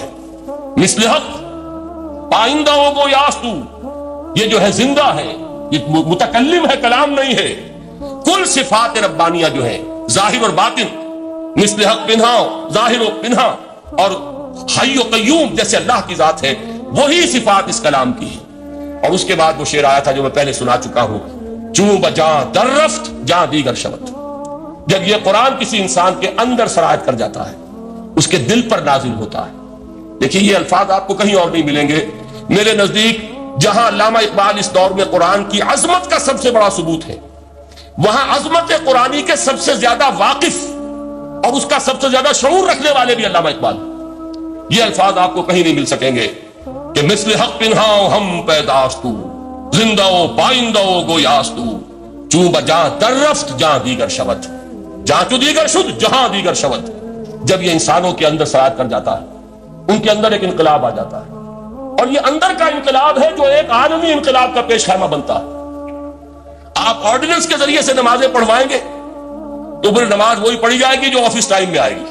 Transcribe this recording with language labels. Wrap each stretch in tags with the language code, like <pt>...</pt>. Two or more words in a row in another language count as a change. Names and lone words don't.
<fa>مثل حق، پائندہ گویاستو،</fa> <ur>یہ جو ہے زندہ ہے، یہ متکلم ہے، کلام نہیں ہے. کل صفات ربانیہ جو ہے ظاہر اور باطن،</ur> <fa>مثل حق پنہا،</fa> <ur>ظاہر و پنہا، اور حی و قیوم جیسے اللہ کی ذات ہے، وہی صفات اس کلام کی ہے. اور اس کے بعد وہ شعر آیا تھا جو میں پہلے سنا چکا ہوں،</ur> <fa>چوں بجاں در رفت جاں دیگر شبت.</fa> <ur>جب یہ قرآن کسی انسان کے اندر سرایت کر جاتا ہے، اس کے دل پر نازل ہوتا ہے. دیکھیے یہ الفاظ آپ کو کہیں اور نہیں ملیں گے. میرے نزدیک جہاں علامہ اقبال اس دور میں قرآن کی عظمت کا سب سے بڑا ثبوت ہے، وہاں عظمت قرآنی کے سب سے زیادہ واقف اور اس کا سب سے زیادہ شعور رکھنے والے بھی علامہ اقبال. یہ الفاظ آپ کو کہیں نہیں مل سکیں گے کہ</ur> <fa>مثل حق پنہاں ہم پیداستو زندہ و پائندہ و گویاستو چوں بجاں در رفت جہاں دیگر شود جہاں چو دیگر شد جہاں دیگر شود.</fa> <ur>جب یہ انسانوں کے اندر سرایت کر جاتا ہے، ان کے اندر ایک انقلاب آ جاتا ہے، اور یہ اندر کا انقلاب ہے جو ایک عالمی انقلاب کا پیش خیمہ بنتا ہے. آپ آرڈیننس کے ذریعے سے نمازیں پڑھوائیں گے تو پھر نماز وہی پڑھی جائے گی جو</ur> <en>office time</en> <ur>میں آئے گی.</ur>